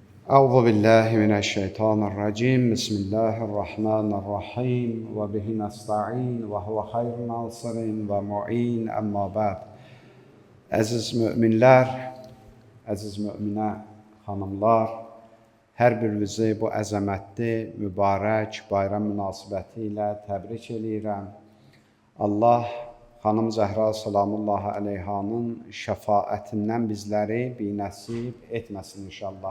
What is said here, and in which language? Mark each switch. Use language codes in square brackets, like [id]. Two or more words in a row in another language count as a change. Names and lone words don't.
[ar] أعوذ بالله من الشيطان الرجيم بسم الله الرحمن الرحيم وبه نستعين وهو خير ناصر ومعين أما بعد. [az] Əziz müminlər, əziz müminə xanımlar, hər birinizi bu əzəmətli, mübarək bayram münasibəti ilə təbrik edirəm. Allah xanım Zəhra [ar] سلام الله عليها [az] şəfaətindən bizləri binəsib etməsin inşallah.